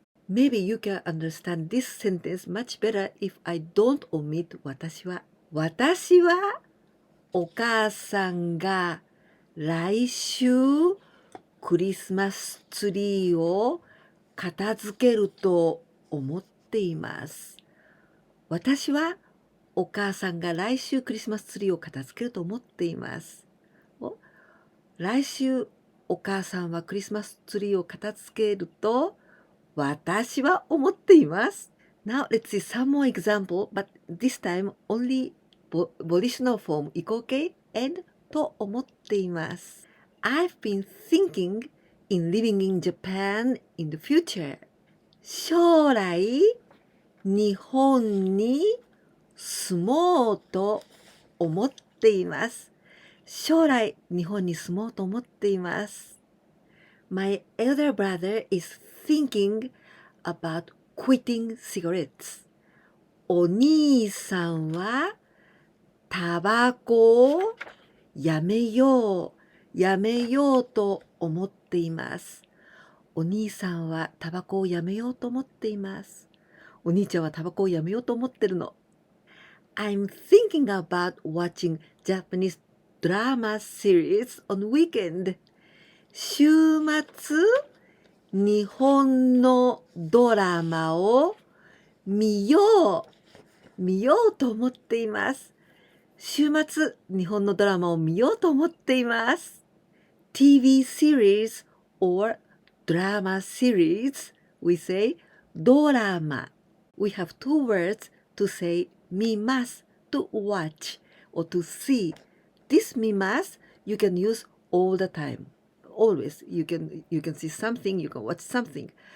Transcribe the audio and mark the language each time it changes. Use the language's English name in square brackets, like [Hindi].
[English] Maybe you can understand this sentence much better if I don't omit [Japanese] 私は。私はお母さんが来週クリスマスツリーを片付けると思っています。私はお母さんが来週クリスマスツリーを片付けると思っています。来週お母さんはクリスマスツリーを片付けると私は思っています。 [English] Now let's see some more example, but this time only volitional form 移行形 and [Japanese] と思っています。 [English] I've been thinking in living in Japan in the future. [Japanese] 将来、日本に住もうと思っています。将来、日本に住もうと思っています。 [English] My elder brother is thinking about quitting cigarettes. [Japanese] お兄さんはタバコをやめようと思っています。お兄さんはタバコをやめようと思っています。お兄ちゃんはタバコをやめようと思ってるの。 [English] I'm thinking about watching Japanese drama series on weekend. [Japanese] 週末、日本のドラマを見ようと思っています。週末、日本のドラマを見ようと思っています。 [English] TV series or drama series, we say ドラマ。 We have two words to say [Japanese] 見ます [English] to watch or to see. This [Japanese] 見ます [English] you can use all the time. Always you can see something, you can watch something.